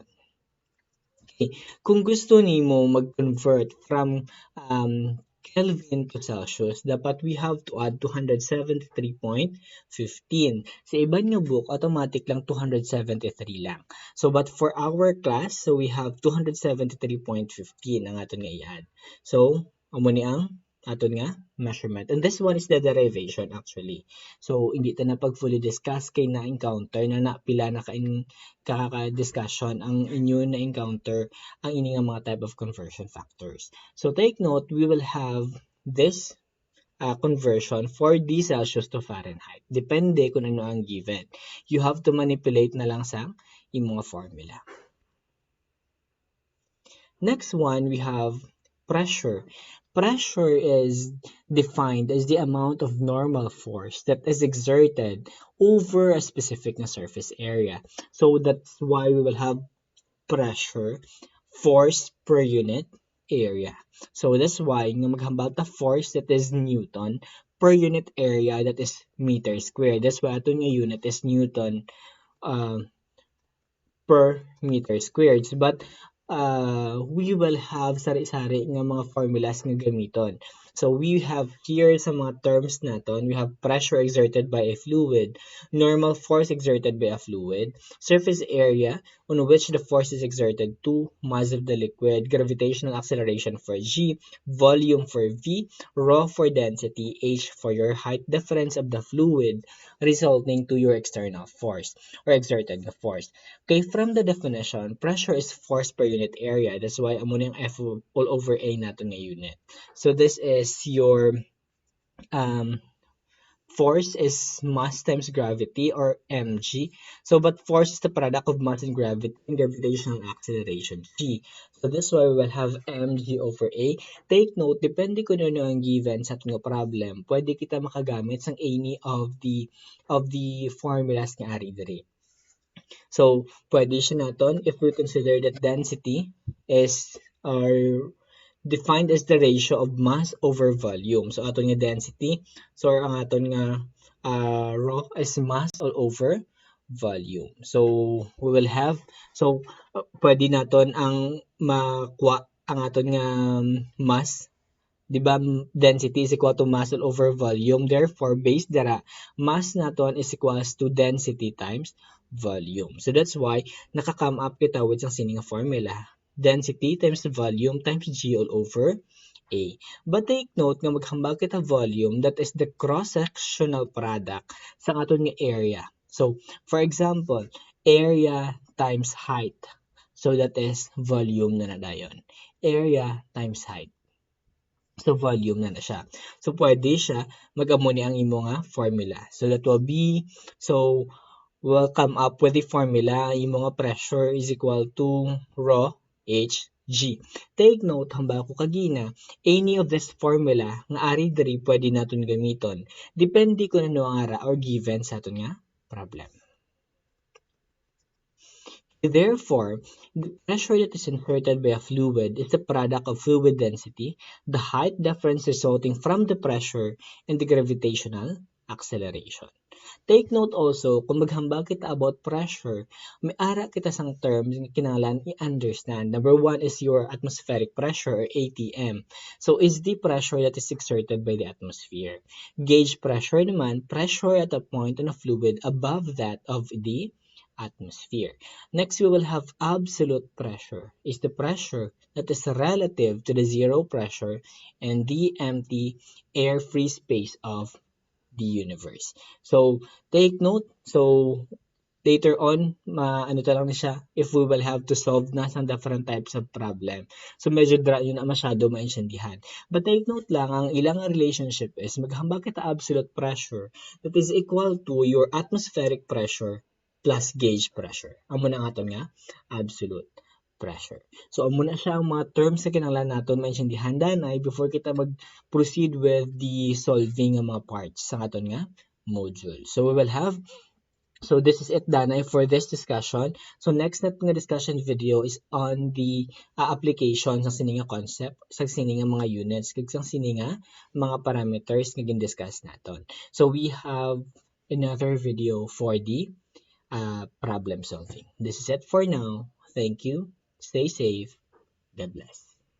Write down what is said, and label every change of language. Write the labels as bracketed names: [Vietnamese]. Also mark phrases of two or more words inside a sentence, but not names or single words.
[English] Okay, [Hiligaynon] kung gusto nimo mag-convert [English] from Kelvin to Celsius, dapat we have to add 273.15. [Hiligaynon] Sa iban nga book, automatic lang 273 lang. [English] So, but for our class, so we have 273.15 [Hiligaynon] ang aton nga i-add. [English] So, [Hiligaynon] amo ni ang aton nga measurement. [English] And this one is the derivation actually. So, [Hiligaynon] hindi ta na pag [English] fully discuss [Hiligaynon] kay na-encounter na pila na kaka-discussion ang inyo na-encounter ang ini nga mga [English] type of conversion factors. So, take note, we will have this conversion for the Celsius to Fahrenheit. [Hiligaynon] Depende kung ano ang given. [English] You have to manipulate [Hiligaynon] na lang sa imong [English] formula. Next one, we have pressure. Pressure is defined as the amount of normal force that is exerted over a specific surface area. So that's why we will have pressure, force per unit area. So that's why [Hiligaynon] nga maghambal ta [English] force that is Newton per unit area that is meter squared. That's why [Hiligaynon] ato nga [English] unit is Newton per meter squared. But we will have [Hiligaynon] sari-sari nga mga formulas nga gamiton. [English] So we have here [Hiligaynon] sa mga terms naton, [English] we have pressure exerted by a fluid, normal force exerted by a fluid, surface area on which the force is exerted to, mass of the liquid, gravitational acceleration for G, volume for V, rho for density, H for your height difference of the fluid, resulting to your external force or exerted force. Okay, from the definition, pressure is force per unit area. That's why [Hiligaynon] amo yung [English] F all over A [Hiligaynon] nato nga [English] unit. So this is your force is mass times gravity or mg. So but force is the product of mass and gravity and gravitational acceleration g. So this why we will have mg over a. Take note, [Hiligaynon] depende kung ano ang given sa ating problem, pwede kita makagamit sang [English] any of the formulas [Hiligaynon] nga ari diri. [English] So [Hiligaynon] pwede siya naton [English] if we consider that density is defined as the ratio of mass over volume. So [Hiligaynon] aton nga [English] density, so [Hiligaynon] ang aton nga [English] rho is mass all over volume. So we will have, [Hiligaynon] so pwede naton ang makuha ang aton nga mass, di ba, [English] density is equal to mass all over volume. Therefore, [Hiligaynon] based dara, [English] mass naton is equals to density times volume. So that's why [Hiligaynon] nakakam up kita with ang sining formula. [English] Density times volume times G all over A. But take note [Hiligaynon] nga maghambal kita [English] volume, that is the cross-sectional product [Hiligaynon] sa aton nga [English] area. So, for example, area times height. So that is volume [Hiligaynon] na dayon. [English] Area times height. [Hiligaynon] So, volume na siya. So, pwede siya mag-amo ni ang imo nga formula. [English] So, that will be, so, we'll come up with the formula. [Hiligaynon] Imo nga [English] pressure is equal to rho Hg. Take note, [Hiligaynon] hamba ko kagina, [English] any of this formula [Hiligaynon] nga ari diri pwede naton gamiton. Depende kung ano ang ara or given sa aton nga problem. [English] Therefore, the pressure that is inserted by a fluid is the product of fluid density, the height difference resulting from the pressure, and the gravitational acceleration. Take note also, [Hiligaynon] kung maghambal kita about pressure, may ara kita sang terms nga kinahanglan i-understand. [English] Number one is your atmospheric pressure or ATM. So, is the pressure that is exerted by the atmosphere. Gauge pressure naman, pressure at a point on a fluid above that of the atmosphere. Next, we will have absolute pressure. Is the pressure that is relative to the zero pressure and the empty air-free space of the universe. So, take note. So, later on, [Hiligaynon] ano lang na siya, [English] if we will have to solve [Hiligaynon] na sa [English] different types of problem. So, [Filipino] medyo yun na masyado maintindihan. [English] But take note [Hiligaynon] lang, ang ilang [English] relationship is, [Hiligaynon] maghambal kita [English] absolute pressure that is equal to your atmospheric pressure plus gauge pressure. [Hiligaynon] Amo na nga ito nga, [English] absolute pressure. [Hiligaynon] So, amo na siya ang mga terms na kinahanglan natin maintindihan danay before kita mag-proceed [English] with the solving [Hiligaynon] ng mga parts sa aton nga module. [English] So, we will have, so this is it danay for this discussion. [Hiligaynon] So, next na nga [English] discussion video is on the application [Hiligaynon] sa sininga concept, sa sininga mga units, kag sa sininga mga parameters nga gin-discuss naton. [English] So, we have another video for the problem solving. This is it for now. Thank you. Stay safe. God bless.